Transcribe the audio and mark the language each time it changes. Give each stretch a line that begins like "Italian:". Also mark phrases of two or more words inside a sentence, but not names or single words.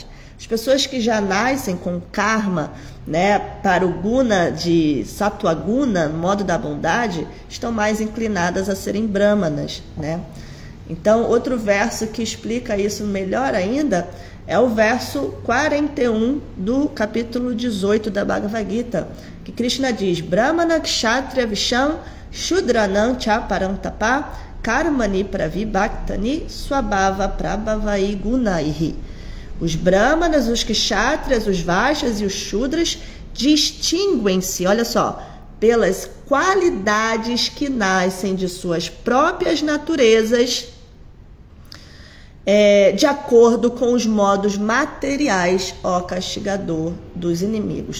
Portuguese: As pessoas que já nascem com karma, né, para o guna de Sattva Guna, no modo da bondade, estão mais inclinadas a serem brahmanas, né? Então, outro verso que explica isso melhor ainda é o verso 41 do capítulo 18 da Bhagavad Gita, que Krishna diz:
Sanskrit: ब्राह्मण क्षत्रिय विशां शूद्राणां च परन्तप कर्माणि प्रविभक्तानि स्वभाव प्रभवैर् गुणैः.
Portuguese: Os Brahmanas, os Kshatriyas, os Vaishyas e os Shudras distinguem-se, olha só, pelas qualidades que nascem de suas próprias naturezas, de acordo com os modos materiais, ó castigador dos inimigos.